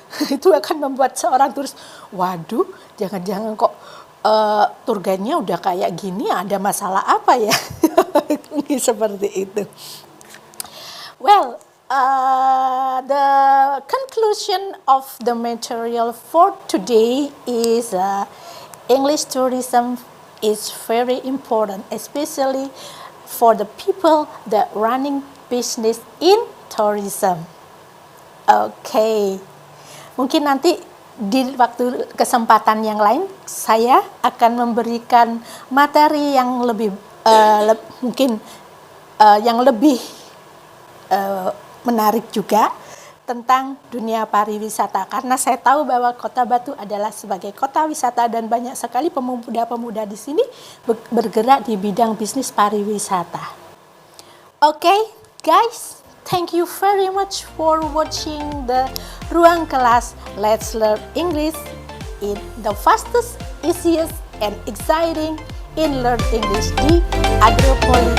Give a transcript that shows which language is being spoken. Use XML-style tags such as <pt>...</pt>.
<id>Itu akan membuat seorang turis, waduh, jangan-jangan kok tour guide-nya udah kayak gini, ada masalah apa ya? Seperti itu.</id> <en>Well, the conclusion of the material for today is English tourism is very important, especially for the people that running business in tourism.</en> <id>Oke, mungkin nanti di waktu kesempatan yang lain saya akan memberikan materi yang lebih mungkin yang lebih menarik juga tentang dunia pariwisata, karena saya tahu bahwa Kota Batu adalah sebagai kota wisata dan banyak sekali pemuda-pemuda di sini bergerak di bidang bisnis pariwisata.</id> <en>Okay, guys, thank you very much for watching the Ruang Kelas Let's Learn English in the fastest, easiest, and exciting in Learn English di Agropolitan.</en>